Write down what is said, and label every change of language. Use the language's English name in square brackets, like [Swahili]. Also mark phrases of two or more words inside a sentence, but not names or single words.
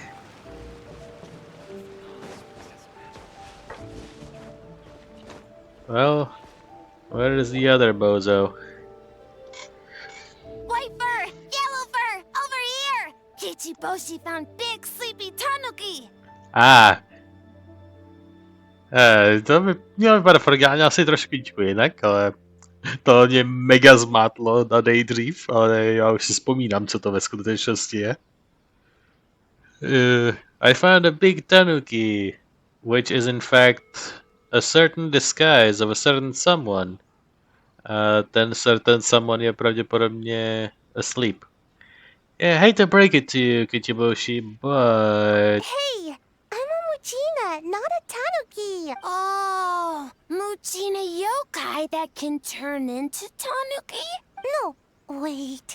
[English] Well, where is the other bozo? White fur! Yellow fur! Over here! Kichiboshi found big sleepy tanuki! [Czech] To by mělo vypadat orgáně asi trošku jinak, ale to mě mega zmátlo na nejdřív, ale já už si vzpomínám, co to ve skutečnosti je. [English] I found a big tanuki, which is in fact a certain disguise of a certain someone. [Czech] Ten [English] certain someone [Czech] je pravděpodobně asleep. [English] Yeah, I hate to break it to you, Kichiboshi, but... Hey! I'm a Muchina, not a tanuki! Oh, Muchina yokai that can turn into tanuki? No, wait.